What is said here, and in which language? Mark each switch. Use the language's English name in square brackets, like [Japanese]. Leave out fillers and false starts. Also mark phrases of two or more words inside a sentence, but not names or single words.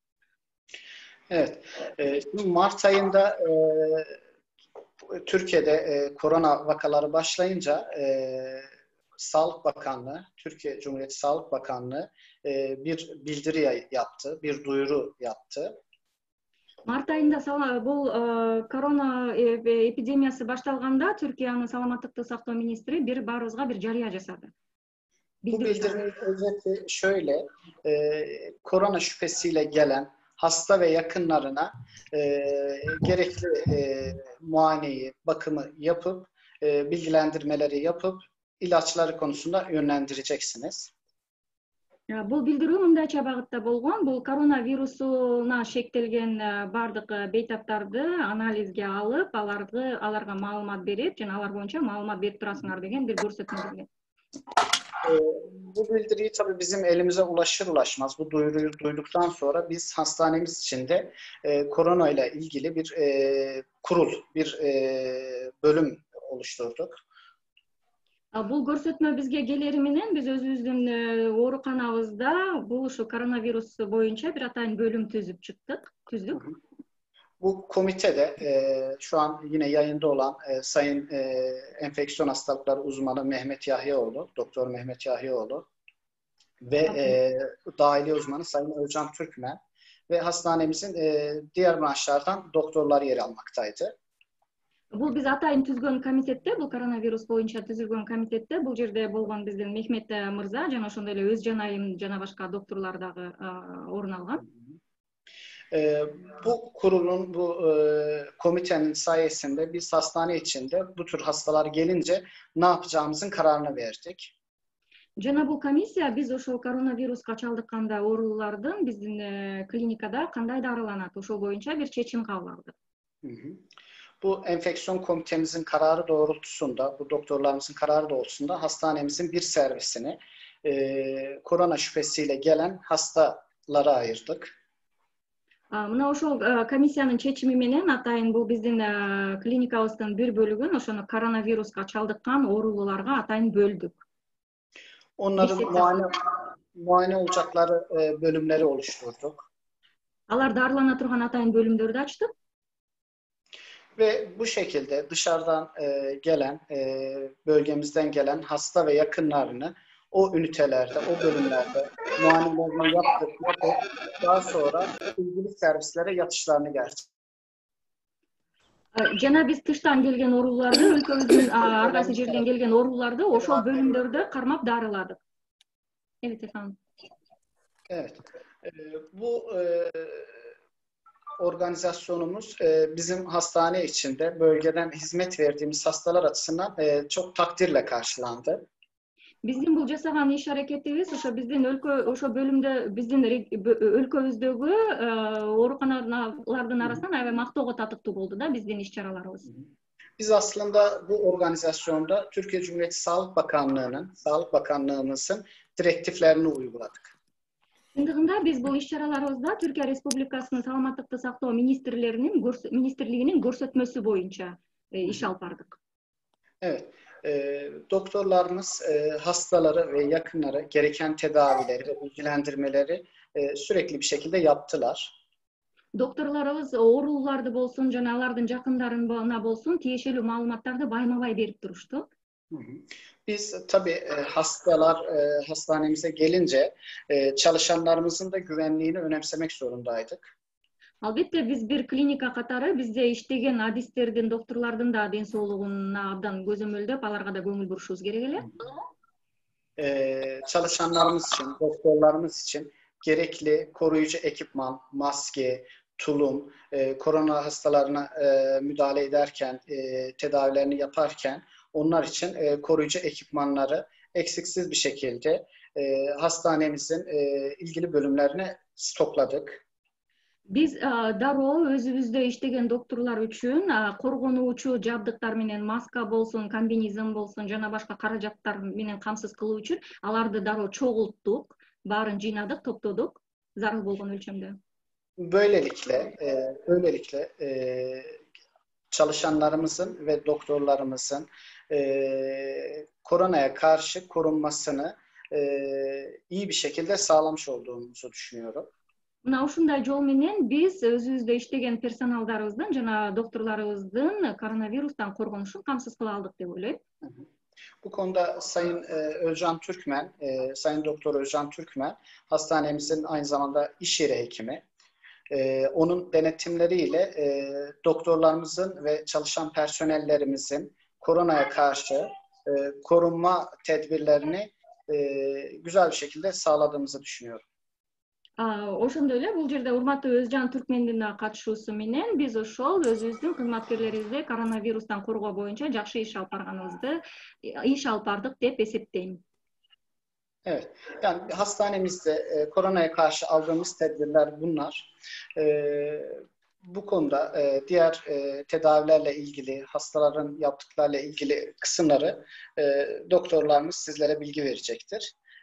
[Turkish] Evet. Mart ayında Türkiye'de korona vakaları başlayınca Sağlık Bakanlığı, Türkiye Cumhuriyeti Sağlık Bakanlığı bir bildiri yaptı, bir duyuru yaptı. [Kyrgyz] Март айында бул корона эпидемиясы башталганда Түркиянын саламаттыкты сактоо министри баарыбызга бир жарыя жасады. [Turkish] Bu bildirinin özeti şöyle, korona şüphesiyle gelen hasta ve yakınlarına gerekli muayeneyi, bakımı yapıp, bilgilendirmeleri yapıp, ilaçları konusunda yönlendireceksiniz. [Kyrgyz] Бул билдирүү мындайча багытта болгон. Бул коронавирусуна шектелген бардык бейтаптарды анализге алып, аларга маалымат берип, жана алар боюнча маалымат берип турасыңар деген бир көрсөтмө берген. [Turkish] Bu bildiriyi tabii bizim elimize ulaşır ulaşmaz bu duyuruyu duyduktan sonra biz hastanemiz içinde korona ile ilgili bir kurul, bir bölüm oluşturduk. [Kyrgyz] Бул көрсөтмө бизге келери менен биз өзүбүздүн ооруканабызда бул ушу коронавирус боюнча бир атайын бөлүм түздүк. [Turkish] Bu komitede şu an yine yayında olan Sayın Enfeksiyon Hastalıkları Uzmanı Mehmet Yahyaoğlu, Doktor Mehmet Yahyaoğlu ve dahiliye uzmanı Sayın Özcan Türkmen ve hastanemizin diğer branşlardan doktorlar yer almaktaydı. [Kyrgyz] Бул биз атайын түзгөн комитетте, бул коронавирус боюнча түзүлгөн комитетте бул жерде болгон биздин Мехмет мырза жана ошондой эле өз жанайым жана башка доктурлар дагы орун алган. [Turkish] Bu kurulun, bu komitenin sayesinde biz hastane içinde bu tür hastalar gelince ne yapacağımızın kararını verdik. [Kyrgyz] Жана бул комиссия биз ошол коронавируска чалдыкканда оорулардын биздин клиникада кандай дарыланат, ошол боюнча бир чечим кабыл алдык. [Turkish] Bu enfeksiyon komitemizin kararı doğrultusunda, bu doktorlarımızın kararı doğrultusunda hastanemizin bir servisini korona şüphesiyle gelen hastalara ayırdık. [Kyrgyz] Мына ошол комиссиянын чечими менен атайын бул биздин клиникабыздын бир бөлүгүн ошону коронавируска чалдыккан оорулууларга атайын бөлдүк. [Turkish] Onların muayene olacakları bölümleri oluşturduk. [Kyrgyz] Алар дарылана турган атайын bölümdөрдү ачтык. [Turkish] Ve bu şekilde dışarıdan gelen, bölgemizden gelen hasta ve yakınlarını o ünitelerde, o bölümlerde muayenelerini yaptık. Daha sonra ilgili servislere yatışlarını gerçekleştirdik. [Kyrgyz] Жана биз тыштан келген ооруларды, өлкөбүздүн ар кайсы жерден келген ооруларды ошол bölümdөрдө кармап дарыладык. [Turkish] Evet efendim. Evet. Bu organizasyonumuz bizim hastane içinde bölgeden hizmet verdiğimiz hastalar açısından çok takdirle karşılandı. [Kyrgyz] Биздин бул жасаган иш аракетибиз ошо биздин ошо bölümдө биздин өлкөбүздөгү ооруканалардын арасынан аябай мактоого татыктуу болду да биздин иш чараларыбыз. [Turkish] Biz aslında bu organizasyonda Türkiye Cumhuriyeti Sağlık Bakanlığımızın direktiflerini uyguladık. [Kyrgyz] Чындыгында биз бул иш чараларыбызда Түркия Республикасынын саламаттыкты сактоо министрлигинин көрсөтмөсү боюнча иш алып бардык. [Turkish] Evet. Doktorlarımız hastaları ve yakınları gereken tedavileri ve bilgilendirmeleri sürekli bir şekilde yaptılar. [Kyrgyz] Doktorlarыбыз ооруларды болсун жана алардын жакындарына болсун тиешелүү маалыматтарды байма-бай берип турушту. [Turkish] Biz tabii hastanemize gelince çalışanlarımızın da güvenliğini önemsemek zorundaydık. [Kyrgyz] Албетте биз бир клиника катары бизде иштеген адистердин, доктурлардын да ден соолугуна абдан көзөмөлдөп, аларга да көңүл бурушубуз керек эле. [Turkish] Çalışanlarımız için, doktorlarımız için gerekli koruyucu ekipman, maske, tulum, korona hastalarına müdahale ederken, tedavilerini yaparken onlar için koruyucu ekipmanları eksiksiz bir şekilde hastanemizin ilgili bölümlerine stokladık. [Kyrgyz] Биз дароо өзүбүздө иштеген доктурлар үчүн коргонуучу жабдыктар менен маска болсун, комбинезон болсун жана башка каражаттар менен камсыз кылуу үчүн аларды дароо чогулттук, баарын жыйнадык, топтодук зарыл болгон өлчөмдө. [Turkish] Böylelikle çalışanlarımızın ve doktorlarımızın koronaya karşı korunmasını iyi bir şekilde sağlamış olduğumuzu düşünüyorum. [Kyrgyz] Мына ушундай жол менен биз өзүбүздө иштеген персоналдарыбыздын жана доктурларыбыздын коронавирустан коргонушун камсыз кыла алдык деп ойлойм. [Turkish] Bu konuda Sayın Özcan Türkmen, Sayın Doktor Özcan Türkmen hastanemizin aynı zamanda iş yeri hekimi. Onun denetimleriyle doktorlarımızın ve çalışan personellerimizin koronaya karşı korunma tedbirlerini güzel bir şekilde sağladığımızı düşünüyorum. [Kyrgyz] Ошондой эле бул жерде урматтуу Өзжан Түркмендин катышуусу менен биз ошол өзүбүздүн кызматкерлерибизди коронавирустан коргоо боюнча жакшы иш алып бардык деп эсептейм. [Turkish] Evet. Yani hastanemizde koronaya karşı aldığımız tedbirler bunlar. Bu konuda diğer tedavilerle ilgili, hastaların yaptıklarıyla ilgili kısımları doktorlarımız sizlere bilgi verecektir.